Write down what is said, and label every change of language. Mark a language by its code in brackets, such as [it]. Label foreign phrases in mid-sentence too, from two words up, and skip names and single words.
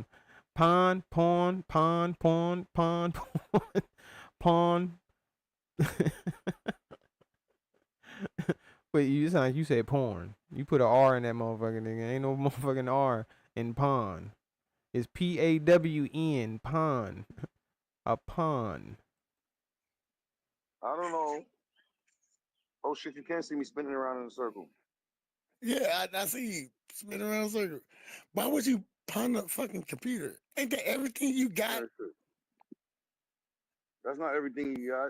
[en] Pawn, pawn, pawn, pawn, pawn, pawn, pawn. But you sound like you said porn. You put an R in that motherfucking nigga. Ain't no motherfucking R in pawn. It's PAWN, pawn. A pawn. I don't know. Oh shit, you can't see me spinning around in a circle. Yeah, I see you spinning around in a circle. Why would you pawn a fucking computer? Ain't that everything you got? That's not everything you got.